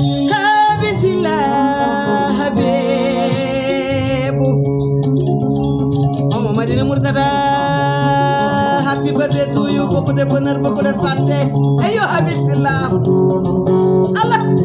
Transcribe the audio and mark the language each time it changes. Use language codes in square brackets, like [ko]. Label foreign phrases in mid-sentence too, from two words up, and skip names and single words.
[ff] Habisila Habibu. Omo Madina Murtada. [en] Happy birthday to you. [fr] Beaucoup de bonheur, beaucoup de santé. [ff] Ayo Habisila. Allah.